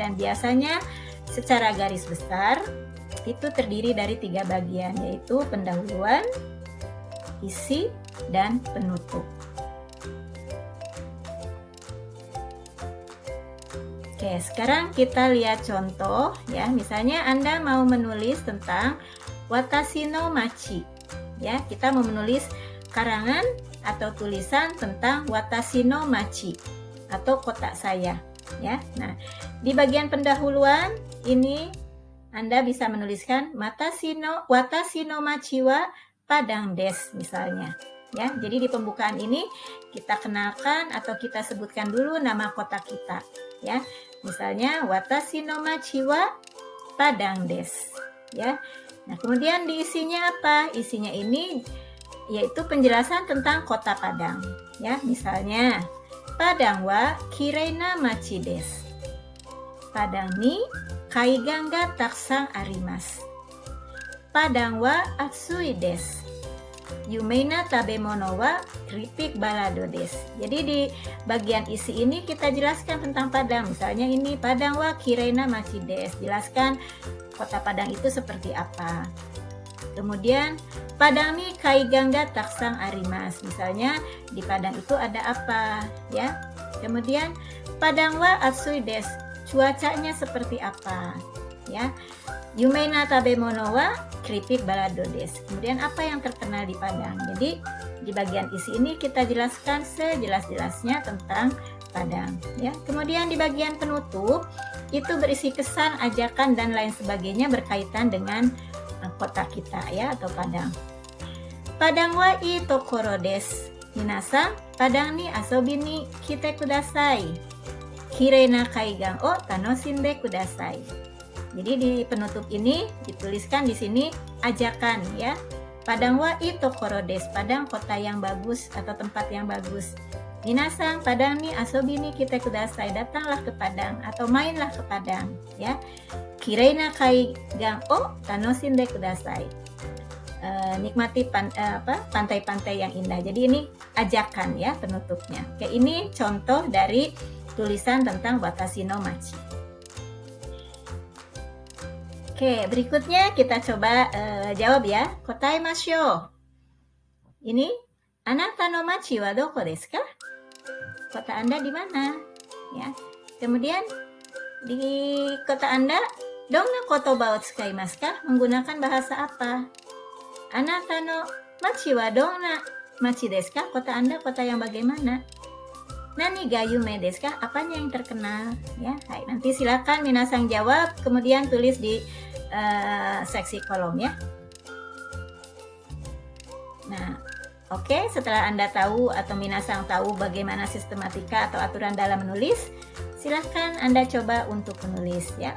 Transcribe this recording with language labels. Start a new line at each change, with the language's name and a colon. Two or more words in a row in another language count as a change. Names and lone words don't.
Indonesian: Dan biasanya secara garis besar itu terdiri dari 3 bagian, yaitu pendahuluan, isi, dan penutup. Oke, sekarang kita lihat contoh ya. Misalnya Anda mau menulis tentang
Japanese: 私の町
Indonesian: ya. Kita mau menulis karangan atau tulisan tentang
Japanese: 私の町
Indonesian: atau kota saya ya. Nah, di bagian pendahuluan ini Anda bisa menuliskan
Japanese: 私の町はPadangです
Indonesian: misalnya ya. Jadi di pembukaan ini kita kenalkan atau kita sebutkan dulu nama kota kita ya.
Japanese: Misalnya 私の町はPadangです ya.
Indonesian: Nah, kemudian di isinya apa? Isinya ini yaitu penjelasan tentang kota Padang ya.
Japanese: Misalnya Padangはきれいな町です. Padangに海岸がたくさんあります. Padang wa atsui desu. Yumei na tabemono wa keripik balado desu.
Indonesian: Jadi di bagian isi ini kita jelaskan tentang Padang. Misalnya ini
Japanese: Padangはきれいな町です.
Indonesian: Jelaskan kota Padang itu seperti apa.
Japanese: Kemudian Padangに海岸がたくさんあります.
Indonesian: Misalnya di Padang itu ada apa ya.
Japanese: Kemudian Padang wa atsui desu.
Indonesian: Cuacanya seperti apa. ya.
Japanese: Yumei na tabemono wa keripik balado desu.
Indonesian: Kemudian apa yang terkenal di Padang. Jadi di bagian isi ini kita jelaskan sejelas-jelasnya tentang Padang, ya. Kemudian di bagian penutup itu berisi kesan, ajakan dan lain sebagainya berkaitan dengan kota kita, ya, atau Padang.
Japanese: Padang wa ii tokoro desu. 皆さん、Padangに遊びに来てください. きれいな海岸を楽しんでください.
Indonesian: Jadi di penutup ini dituliskan di sini ajakan, ya.
Japanese: Padang wa ii tokoro desu.
Indonesian: Padang kota yang bagus atau tempat yang bagus.
Japanese: 皆さん、Padangに遊びに来てください.
Indonesian: Datanglah ke Padang atau mainlah ke Padang, ya.
Japanese: きれいな海岸を楽しんでください.
Indonesian: Nikmati pantai-pantai yang indah. Jadi ini ajakan, ya, penutupnya. Oke, ini contoh dari tulisan tentang
Japanese: 私の町.
Indonesian: Oke, berikutnya kita coba jawab, ya.
Japanese: Kotaemashou. Ini, あなたの町はどこですか?
Indonesian: Kota Anda di mana? Ya. Kemudian di kota Anda,
Japanese: どんな言葉を使いますか?
Indonesian: Menggunakan bahasa apa?
Japanese: あなたの町はどんな町ですか?
Indonesian: Kota Anda kota yang bagaimana?
Japanese: 何が夢ですか?
Indonesian: Apanya yang terkenal? Ya, hai, nanti silakan minasang jawab, kemudian tulis di seksi kolom, ya. Nah, oke, setelah Anda tahu atau minasang tahu bagaimana sistematika atau aturan dalam menulis, silahkan Anda coba untuk menulis, ya.